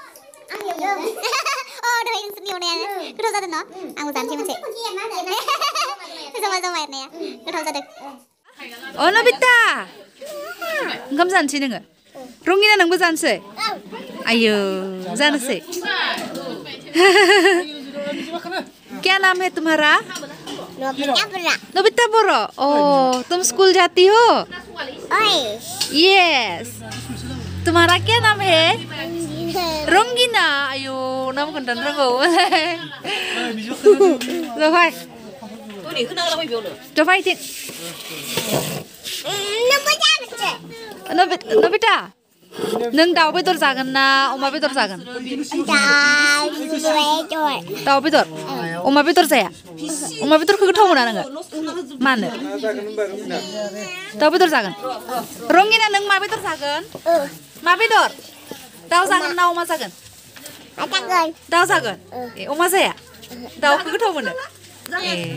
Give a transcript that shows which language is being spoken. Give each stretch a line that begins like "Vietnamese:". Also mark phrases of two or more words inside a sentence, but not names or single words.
Bodo: दहाय नोंसोरनि एवनायानो गोथाव जादों न' आंबो जानोसै मोनसे जमा जमा एरनाया गोथाव जादों नबिता ओंखाम जानोसै नोङो रंगिना नोंबो जानोसै आयौ जानोसै
Hindi: क्या नाम है तुम्हारा नबिता बोरो ओह तुम स्कूल जाती हो यस तुम्हारा क्या नाम है रंगिना
Bodo: आयो नाम खोन्थानो रोंगौ जफाय इथिं नबिता नों दाउ बेदर जागोन ना अमा बेदर जागोन दाउ बेदर अमा बेदर जाया अमा बेदरखौ गोथाव मोना नोङो मानो दाउ बेदर जागोन रंगिना नों मा बेदर जागोन मा बेदर दाउ जागोन ना अमा जागोन दाउ जागोन ए अमा जाया दाउखौ गोथाव मोनो ए